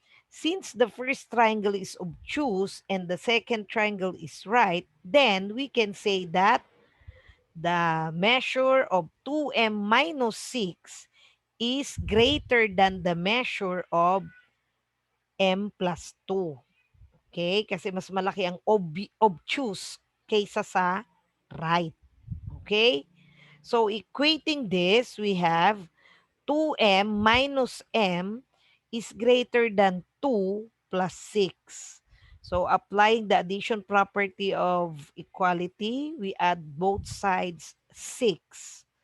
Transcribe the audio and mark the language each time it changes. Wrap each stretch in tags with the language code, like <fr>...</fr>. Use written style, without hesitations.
<en>Since the first triangle is obtuse and the second triangle is right, then we can say that the measure of 2m minus 6 is greater than the measure of m plus 2. Okay?</en> <tl>Kasi mas malaki ang obtuse kaysa sa right.</tl> <en>Okay? So, equating this, we have 2m minus m is greater than 2 plus 6. So, applying the addition property of equality, we add both sides 6.</en>